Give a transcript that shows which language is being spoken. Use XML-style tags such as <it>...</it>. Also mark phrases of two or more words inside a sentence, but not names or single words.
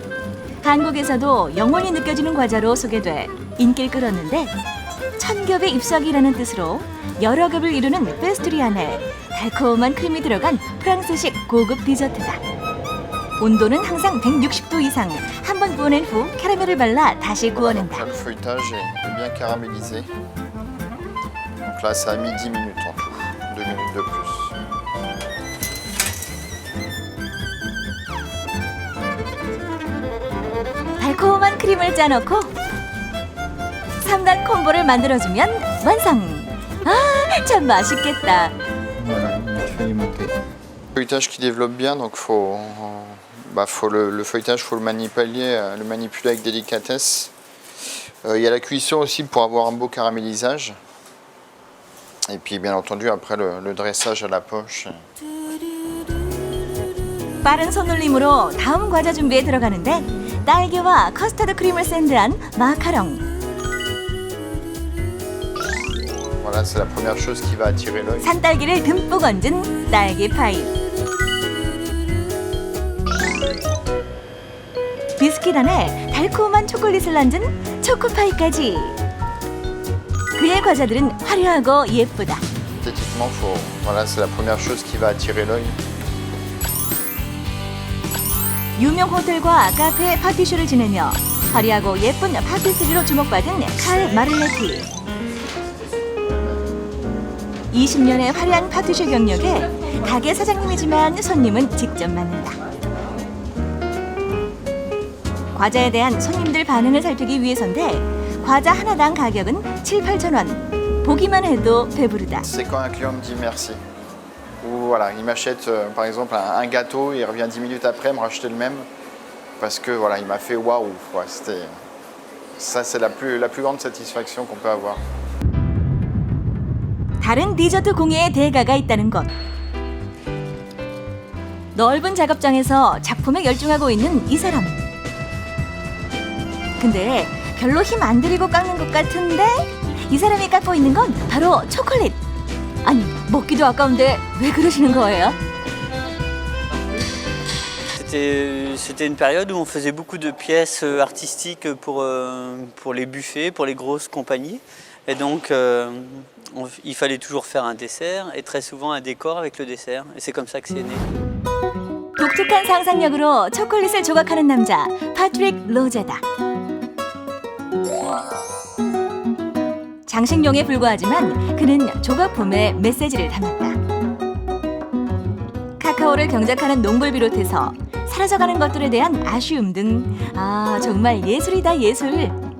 <ko>한국에서도 영원히 느껴지는 과자로 소개돼 인기를 끌었는데 천겹의 잎사귀라는 뜻으로 여러 겹을 이루는 페스트리 안에 달콤한 크림이 들어간 프랑스식 고급 디저트다. 온도는 항상 160도 이상. 한 번 구워낸 후 캐러멜을 발라 다시 구워낸다.</ko> <fr>Le feuilletage est bien caramélisé. Donc là, ça a mis 10 minutes en tout, 2 minutes de plus.</fr> <ko>달콤한 크림을 짜놓고 3단 콤보를 만들어주면 완성! 아, 참 맛있겠다.</ko> <fr>Feuilletage qui développe bien, donc le feuilletage, faut le manipuler avec délicatesse. Il y a la cuisson aussi pour avoir un beau caramélisage. Et puis bien entendu après le dressage à la poche.</fr> <ko>빠른 손놀림으로 다음 과자 준비에 들어가는데 딸기와 커스터드 크림을 샌드한 마카롱.</ko> <fr>Voilà, c'est la première chose qui va attirer l'œil.</fr> <ko>산딸기를 듬뿍 얹은 딸기 파이. 비스킷 안에 달콤한 초콜릿을 얹은 초코파이까지. 그의 과자들은 화려하고 예쁘다.</ko> <fr>Esthétiquement, voilà, c'est la première chose qui va attirer l'œil.</fr> <ko>유명 호텔과 카페 파티쇼를 지내며 화려하고 예쁜 파티스리로 주목받은 칼 마를레티. 20년의 화려한 파티쇼 경력에 가게 사장님이지만 손님은 직접 만난다. 과자에 대한 손님들 반응을 살피기 위해서인데 과자 하나당 가격은 7, 8천 원. 보기만 해도 배부르다.</ko> <fr>C'est quand un client me dit merci. Ou voilà, il m'achète par exemple un gâteau, il revient 10 minutes après me racheter le même parce que voilà, il m'a fait waouh. Ouais, ça c'est la plus grande satisfaction qu'on peut avoir.</fr> <ko>다른 디저트 공예의 대가가 있다는 것. 넓은 작업장에서 작품에 열중하고 있는 이 사람. 근데 별로 힘 안 들이고 깎는 것 같은데 이 사람이 깎고 있는 건 바로 초콜릿. 아니, 먹기도 아까운데 왜 그러시는 거예요?</ko> <fr>C'était une période où on faisait beaucoup de pièces artistiques pour les buffets, pour les grosses compagnies. Et donc, il fallait toujours faire un dessert et très souvent un décor avec le dessert. Et c'est comme ça que c'est né.</fr> <ko>독특한 상상력으로 초콜릿을 조각하는 남자, 파트릭 로제다. 장식용에 불과하지만 그는 조각품에 메시지를 담았다. 카카오를 경작하는 농부를 비롯해서 사라져가는 것들에 대한 아쉬움 등 정말 예술이다 예술.</ko>